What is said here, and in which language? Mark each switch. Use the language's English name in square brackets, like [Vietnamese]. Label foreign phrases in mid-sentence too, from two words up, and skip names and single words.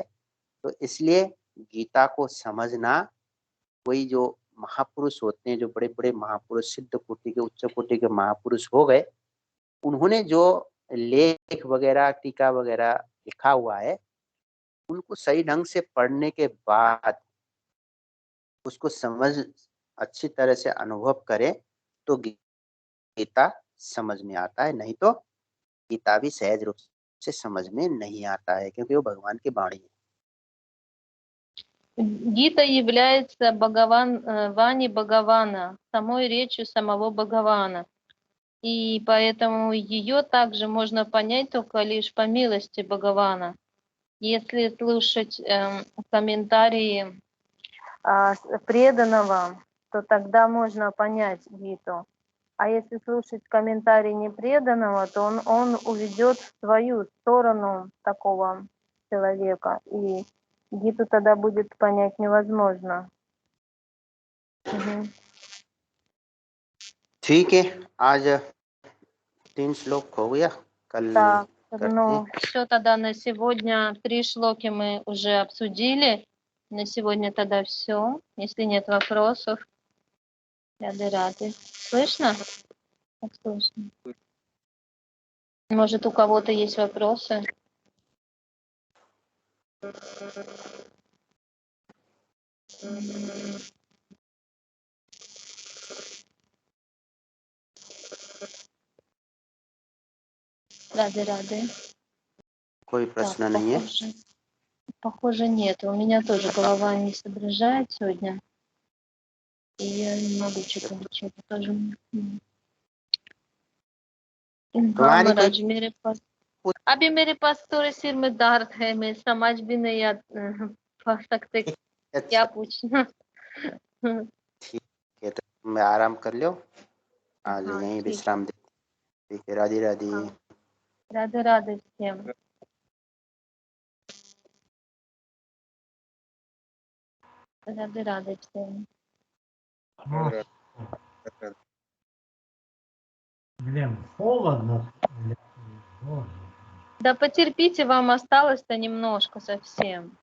[Hindi] तो इसलिए गीता को समझना, कोई जो महापुरुष होते हैं, जो बड़े बड़े महापुरुष, सिद्ध कोटि के, उच्च कोटि के महापुरुष हो गए, उन्होंने जो लेख वगैरह, टीका वगैरह लिखा हुआ है, उनको सही ढंग से पढ़ने के बाद उसको समझ अच्छी तरह से अनुभव करें तो गीता समझ में आता है। नहीं तो गीता भी सहज रूप से समझ में नहीं आता है, क्योंकि वो भगवान की वाणी है। [Russian] Гита является Вани Бхагавана, самой речью самого Бхагавана. И поэтому ее также можно понять только лишь по милости Бхагавана. Если слушать комментарии преданного, то тогда можно понять Гиту. А если слушать комментарии непреданного, то он уведет в свою сторону такого человека, и Гиту тогда будет понять невозможно. Мгм. [Hindi] ठीक है, आज 3 श्लोक हो गया, कल [Russian] Так, [Hindi] करते हैं। [Russian] все тогда на сегодня. 3 шлоки мы уже обсудили. На сегодня тогда все. Если нет вопросов, рады. Слышно? Как слышно? Может, у кого-то есть вопросы? Рады. [Hindi] कोई [Russian] Так, [Hindi] प्रश्न नहीं है। [Russian] похоже нет. У меня тоже голова не соображает сегодня. И я не могу что-то тоже. [Hindi] हाँ तुम्हारी कोई महाराज, मेरे पास अभी मेरे पास थोड़े सिर में दर्द है, मैं समझ भी नहीं पढ़ सकते क्या अच्छा, पूछना। ठीक है, तो तुम आराम कर लो, आज हाँ यहीं ठीक, विश्राम दे। ठीक है, राधे राधे। हाँ, राधे [Russian] всем. Рады всем. Ну, блин, холодно. Блин, боже. Да потерпите, вам осталось-то немножко совсем.